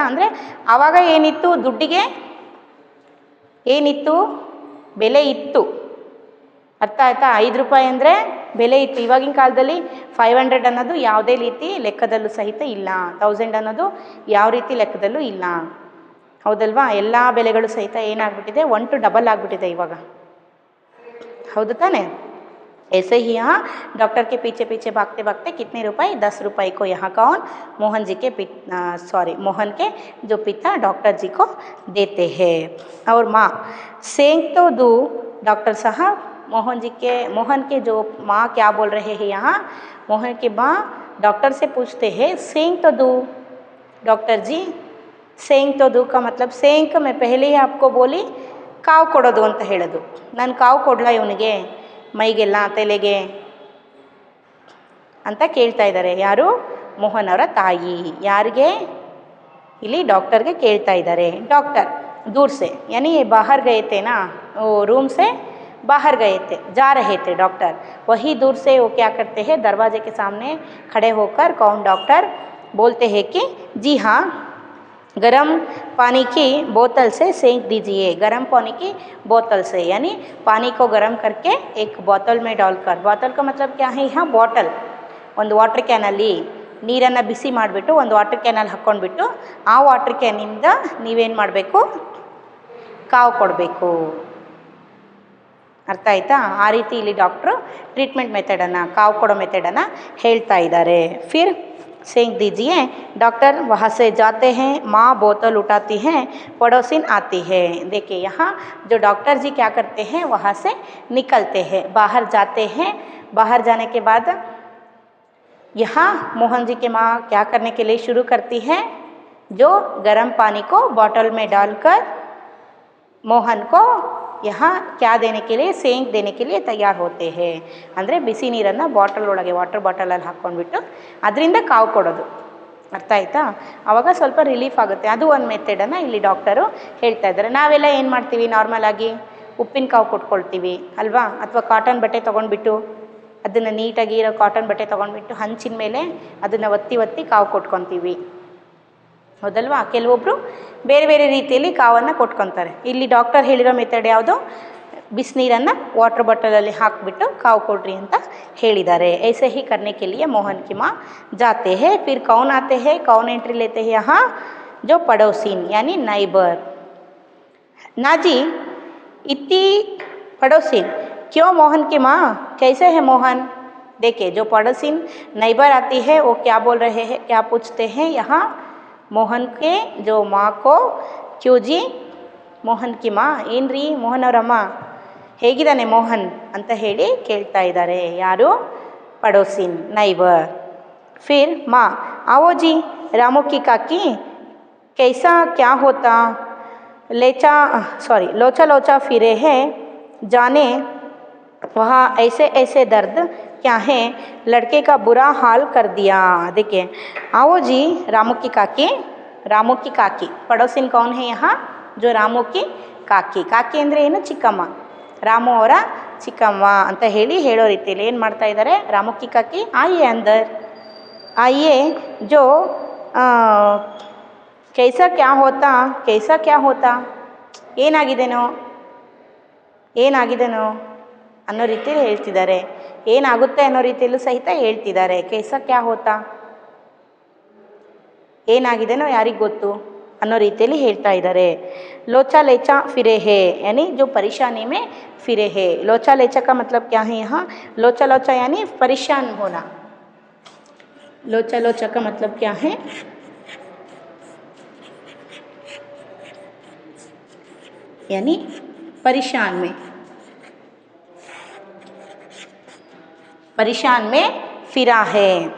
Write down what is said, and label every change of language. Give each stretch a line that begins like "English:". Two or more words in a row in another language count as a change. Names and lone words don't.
Kannada: ಅಂದರೆ ಆವಾಗ ಏನಿತ್ತು, ದುಡ್ಡಿಗೆ ಏನಿತ್ತು, ಬೆಲೆ ಇತ್ತು, ಅರ್ಥ ಆಯ್ತಾ। 5 ರೂಪಾಯಿ ಅಂದರೆ ಬೆಲೆ ಇತ್ತು। ಇವಾಗಿನ ಕಾಲದಲ್ಲಿ 500 ಅನ್ನೋದು ಯಾವುದೇ ರೀತಿ ಲೆಕ್ಕದಲ್ಲೂ ಸಹಿತ ಇಲ್ಲ, 1000 ಅನ್ನೋದು ಯಾವ ರೀತಿ ಲೆಕ್ಕದಲ್ಲೂ ಇಲ್ಲ, ಹೌದಲ್ವಾ। ಎಲ್ಲ ಬೆಲೆಗಳು ಸಹಿತ ಏನಾಗ್ಬಿಟ್ಟಿದೆ, 1 to ಡಬಲ್ ಆಗಿಬಿಟ್ಟಿದೆ ಇವಾಗ, ಹೌದು ತಾನೆ।
Hindi: ऐसे ही यहाँ डॉक्टर के पीछे पीछे भागते भागते कितने रुपए, 10 रुपये को यहाँ कौन, मोहन जी के मोहन के जो पिता डॉक्टर जी को देते हैं। और माँ सेंक तो दू, डॉक्टर साहब मोहन के जो माँ क्या बोल रहे हैं यहाँ, मोहन की माँ डॉक्टर से पूछते हैं सेंक तो दू, डॉक्टर जी सेंक तो दू का मतलब, सेंक मैं पहले ही आपको बोली
Kannada: ಕಾವು ಕೊಡೋದು ಅಂತ ಹೇಳೋದು, ನಾನು ಕಾವು ಕೊಡಲ ಇವನಿಗೆ ಮೈಗೆಲ್ಲ ತಲೆಗೆ ಅಂತ ಕೇಳ್ತಾ ಇದ್ದಾರೆ ಯಾರು, ಮೋಹನ್ ಅವರ ತಾಯಿ, ಯಾರಿಗೆ, ಇಲ್ಲಿ ಡಾಕ್ಟರ್ಗೆ ಕೇಳ್ತಾ ಇದ್ದಾರೆ।
Hindi: ಡಾಕ್ಟರ್ दूर से यानी ये बाहर गए थे ना, वो रूम से बाहर गए थे, जा रहे थे डॉक्टर, वही दूर से वो क्या करते हैं, दरवाजे के सामने खड़े होकर कौन डॉक्टर बोलते हैं कि जी हाँ, गरम पानी की बोतल से सेंक दीजिए, गरम पानी की बोतल से, यानी पानी को गरम करके एक बोतल में डालकर, बोतल का मतलब क्या है, यहाँ
Kannada: ಬಾಟಲ್, ಒಂದು ವಾಟರ್ ಕ್ಯಾನಲ್ಲಿ ನೀರನ್ನು ಬಿಸಿ ಮಾಡಿಬಿಟ್ಟು ಒಂದು ವಾಟರ್ ಕ್ಯಾನಲ್ಲಿ ಹಾಕ್ಕೊಂಡ್ಬಿಟ್ಟು ಆ ವಾಟರ್ ಕ್ಯಾನಿಂದ ನೀವೇನು ಮಾಡಬೇಕು, ಕಾವು ಕೊಡಬೇಕು, ಅರ್ಥ ಆಯ್ತಾ। ಆ ರೀತಿ ಇಲ್ಲಿ ಡಾಕ್ಟ್ರು ಟ್ರೀಟ್ಮೆಂಟ್ ಮೆಥಡನ್ನು, ಕಾವು ಕೊಡೋ ಮೆಥಡನ್ನು ಹೇಳ್ತಾ ಇದ್ದಾರೆ।
Hindi: ಫಿರ್ सेंक दीजिए, डॉक्टर वहाँ से जाते हैं, माँ बोतल उठाती हैं, पड़ोसिन आती है। देखिए यहाँ जो डॉक्टर जी क्या करते हैं, वहाँ से निकलते हैं, बाहर जाते हैं। बाहर जाने के बाद यहाँ मोहन जी की माँ क्या करने के लिए शुरू करती है, जो गर्म पानी को बॉटल में डालकर मोहन को यहाँ क्या देने के लिए, सेंक देने के लिए तैयार होते हैं।
Kannada: ಅಂದರೆ ಬಿಸಿ ನೀರನ್ನು ಬಾಟಲ್ ಒಳಗೆ, ವಾಟರ್ ಬಾಟಲಲ್ಲಿ ಹಾಕ್ಕೊಂಡ್ಬಿಟ್ಟು ಅದರಿಂದ ಕಾವು ಕೊಡೋದು, ಅರ್ಥ ಆಯ್ತಾ। ಆವಾಗ ಸ್ವಲ್ಪ ರಿಲೀಫ್ ಆಗುತ್ತೆ, ಅದು ಒಂದು ಮೆಥಡನ್ನು ಇಲ್ಲಿ ಡಾಕ್ಟರು ಹೇಳ್ತಾ ಇದ್ದಾರೆ। ನಾವೆಲ್ಲ ಏನು ಮಾಡ್ತೀವಿ, ನಾರ್ಮಲಾಗಿ ಉಪ್ಪಿನ ಕಾವು ಕೊಟ್ಕೊಳ್ತೀವಿ ಅಲ್ವಾ, ಅಥವಾ ಕಾಟನ್ ಬಟ್ಟೆ ತೊಗೊಂಡ್ಬಿಟ್ಟು ಅದನ್ನು ನೀಟಾಗಿ ಇರೋ ಕಾಟನ್ ಬಟ್ಟೆ ತೊಗೊಂಡ್ಬಿಟ್ಟು ಹಂಚಿನ ಮೇಲೆ ಅದನ್ನು ಒತ್ತಿ ಒತ್ತಿ ಕಾವು ಕೊಟ್ಕೊತೀವಿ, ಹೌದಲ್ವಾ? ಕೆಲವೊಬ್ಬರು ಬೇರೆ ಬೇರೆ ರೀತಿಯಲ್ಲಿ ಕಾವನ್ನು ಕೊಟ್ಕೊತಾರೆ. ಇಲ್ಲಿ ಡಾಕ್ಟರ್ ಹೇಳಿರೋ ಮೆಥಡ್ ಯಾವುದು? ಬಿಸಿನೀರನ್ನು ವಾಟರ್ ಬಾಟಲಲ್ಲಿ ಹಾಕಿಬಿಟ್ಟು ಕಾವು ಕೊಡ್ರಿ ಅಂತ ಹೇಳಿದ್ದಾರೆ.
Hindi: ऐसे ही करने के लिए मोहन की माँ जाते हैं. फिर कौन आते हैं? कौन एंट्री लेते हैं यहाँ? जो पड़ोसिन यानी नाइबर. ना जी इतनी पड़ोसिन क्यों मोहन की माँ? कैसे है मोहन? देखिए जो पड़ोसिन नाइबर आती है वो क्या बोल रहे हैं, क्या पूछते हैं यहाँ मोहन के जो माँ को, क्यों जी मोहन की माँ
Kannada: ಏನು ರೀ ಮೋಹನ್ ಅವರಮ್ಮ ಹೇಗಿದ್ದಾನೆ ಮೋಹನ್ ಅಂತ ಹೇಳಿ ಕೇಳ್ತಾ ಇದ್ದಾರೆ. ಯಾರು? ಪಡೋಸಿನ್ ನೈಬರ್.
Hindi: फिर माँ आओ जी रामू की काकी कैसा क्या होता लोचा लोचा फिरे हैं जाने वहाँ ऐसे ऐसे दर्द क्या है लड़के का बुरा हाल कर दिया. देखिए आओ जी रामू की काकी पड़ोसिन कौन है यहाँ? जो रामू की
Kannada: ಕಾಕಿ. ಕಾಕಿ ಅಂದರೆ ಏನು? ಚಿಕ್ಕಮ್ಮ. ರಾಮು ಅವರ ಚಿಕ್ಕಮ್ಮ ಅಂತ ಹೇಳೋ ರೀತಿಯಲ್ಲಿ ಏನು ಮಾಡ್ತಾ ಇದ್ದಾರೆ?
Hindi: रामू की काकी आये अंदर आये जो कैसा क्या होता
Kannada: ಏನಾಗಿದೆನೋ ಅನ್ನೋ ರೀತಿಯಲ್ಲಿ ಹೇಳ್ತಿದ್ದಾರೆ. ಏನಾಗುತ್ತೆ ಅನ್ನೋ ರೀತಿಯಲ್ಲೂ ಸಹಿತ ಹೇಳ್ತಿದ್ದಾರೆ.
Hindi: कैसा क्या होता
Kannada: ಏನಾಗಿದೆನೋ ಯಾರಿಗೆ ಗೊತ್ತು ಅನ್ನೋ ರೀತಿಯಲ್ಲಿ ಹೇಳ್ತಾ ಇದ್ದಾರೆ.
Hindi: लोचा लेचा फिरे है यानी जो परेशानी में फिरे है. लोचा लेचा का मतलब क्या है यहाँ? लोचा लोचा यानी परेशान होना. लोचा लोचा का मतलब क्या है? यानी परेशान में फिरा है.